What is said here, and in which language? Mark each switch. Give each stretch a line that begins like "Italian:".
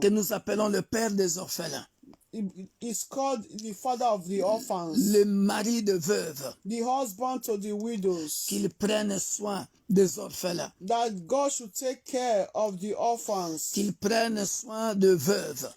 French: que nous appelons le Père des orphelins,
English: is called the father of the orphans,
French: le mari de veuves,
English: the husband to the widows,
French: qu'il prenne soin des orphelins,
English: that God should take care of the orphans,
French: qu'il prenne soin de veuves,